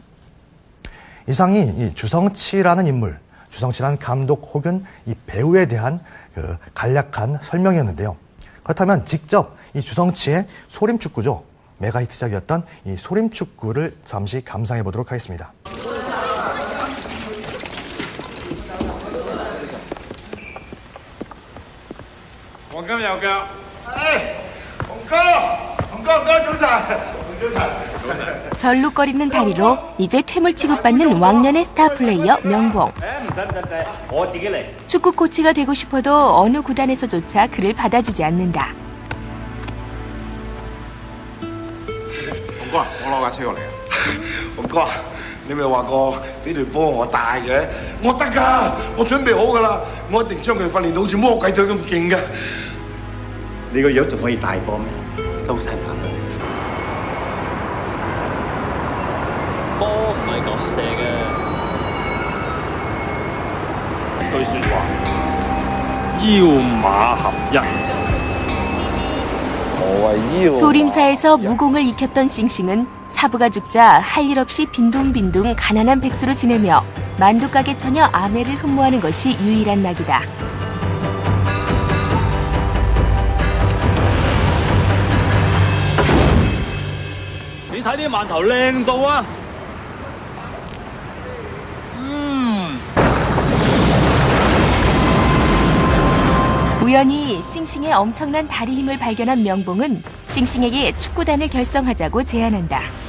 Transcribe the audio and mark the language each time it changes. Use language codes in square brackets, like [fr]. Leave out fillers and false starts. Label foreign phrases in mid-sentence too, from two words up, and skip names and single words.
[ko] 이상이 이 주성치라는 인물, 주성치라는 감독 혹은 이 배우에 대한 간략한 설명이었는데요. 그렇다면 직접 이 주성치의 소림축구죠. 메가 히트작이었던 이 소림축구를 잠시 감상해 보도록 하겠습니다. [yue] 黃金有腳。洪哥，早晨。 [ko] 절룩거리는 다리로 이제 퇴물 취급받는 왕년의 스타 플레이어 명봉. 축구 코치가 되고 싶어도 어느 구단에서조차 그를 받아주지 않는다. [yue] 洪哥，我攞架車過嚟啊！洪哥，你咪話過呢隊波我帶嘅，我得㗎，我準備好㗎啦，我一定將佢訓練到好似魔鬼隊咁勁㗎。你個樣仲可以大波咩？收晒眼啦！波唔係咁射嘅。一句説話，腰馬合一。 [ko] 소림사에서 무공을 익혔던 싱싱은 사부가 죽자 할 일 없이 빈둥빈둥 가난한 백수로 지내며 만두가게 처녀 아메를 흠모하는 것이 유일한 낙이다. [yue] 你睇啲饅頭靚到啊！ [ko] 우연히 싱싱의 엄청난 다리 힘을 발견한 명봉은 싱싱에게 축구단을 결성하자고 제안한다.